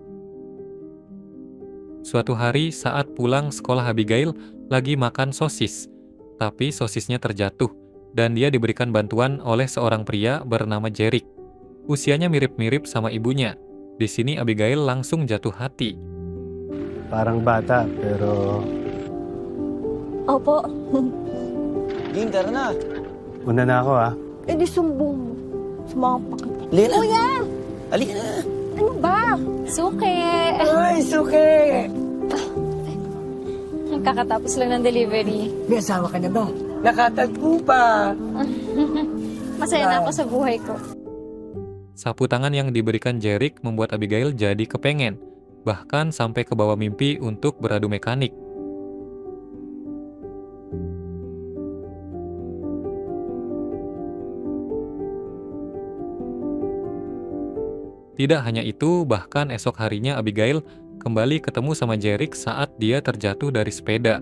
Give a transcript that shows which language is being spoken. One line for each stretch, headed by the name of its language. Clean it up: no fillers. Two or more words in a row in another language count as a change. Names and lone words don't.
Indonesian: Suatu hari saat pulang sekolah, Abigail lagi makan sosis. Tapi sosisnya terjatuh dan dia diberikan bantuan oleh seorang pria bernama Jeric. Usianya mirip-mirip sama ibunya. Di sini Abigail langsung jatuh hati.
Filipino: Parang bata, pero Opo. Ging, tara na. una na ako Eh di sumbong mo. Sumapak. Lena. Kuya! Halika na. Ano ba? Suke! Ay, suke! Kakatapos lang ng delivery. May asawa ka na ba? Nakatagpo pa. Masaya na ako sa buhay ko.
Indonesian: Sapu tangan yang diberikan Jeric membuat Abigail jadi kepengen, bahkan sampai ke bawah mimpi untuk beradu mekanik. Tidak hanya itu, bahkan esok harinya Abigail kembali ketemu sama Jeric saat dia terjatuh dari sepeda.